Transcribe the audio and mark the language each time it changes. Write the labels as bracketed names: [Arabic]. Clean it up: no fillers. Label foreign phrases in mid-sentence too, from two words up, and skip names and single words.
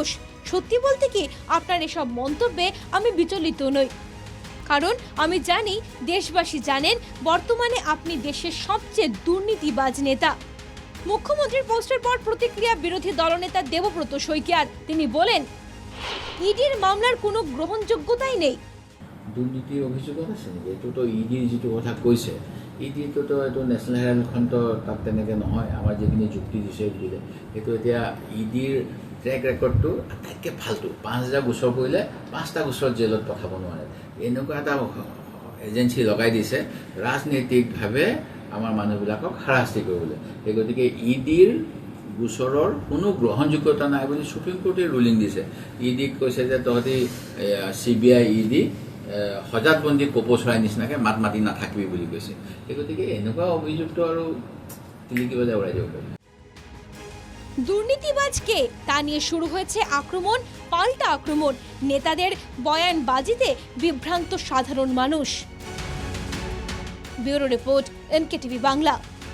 [Bangla] সত্যি বলতে কি, আপনার এসব মন্তব্যে আমি বিচলিত নই, কারণ আমি জানি দেশবাসী জানেন বর্তমানে আপনি দেশের সবচেয়ে দুর্নীতিবাজ নেতা। মুখ্যমন্ত্রীর পোস্টের পর প্রতিক্রিয়া বিরোধী দলনেতা দেবব্রত শইকীয়ার। তিনি বলেন, ইডির মামলার কোনো গ্রহণযোগ্যতাই নেই। [Assamese] দুর্নীতিৰ অভিযোগত আছে নেকি? এইটোতো ইডিৰ যিটো কথা কৈছে, ইডিটোতো এইটো নেশ্যনেল হেৰাল্ডখনতো তাত তেনেকৈ নহয়। আমাৰ যিখিনি যুক্তি দিছে দিলে সেইটো এতিয়া ইডিৰ [English] track recordটো [Assamese] আটাইতকৈ ফাল্টু। ৫,০০০ গোচৰ কৰিলে ৫টা গোচৰত জেলত পঠাব নোৱাৰে, এনেকুৱা এটা এজেঞ্চি লগাই দিছে ৰাজনৈতিকভাৱে আমাৰ মানুহবিলাকক হাৰাশাস্তি কৰিবলৈ। সেই গতিকে ইডিৰ গোচৰৰ কোনো গ্ৰহণযোগ্যতা নাই বুলি সুপ্ৰিম কোৰ্টে ৰুলিং দিছে। ইডিক কৈছে যে তহঁতি CBI ইডি সজাতবন্দী কপৌ চৰাই নিচিনাকৈ মাত মাতি নাথাকিবি বুলি কৈছে। সেই গতিকে এনেকুৱা অভিযোগটো আৰু তিলিকিবলৈ উৰাই যাব পাৰি। [Bangla] দুর্নীতিবাজ কে তা নিয়ে শুরু হয়েছে আক্রমণ, পাল্টা আক্রমণ। নেতাদের বয়ানবাজিতে বিভ্রান্ত সাধারণ মানুষ। ব্যুরো রিপোর্ট, NKTV বাংলা।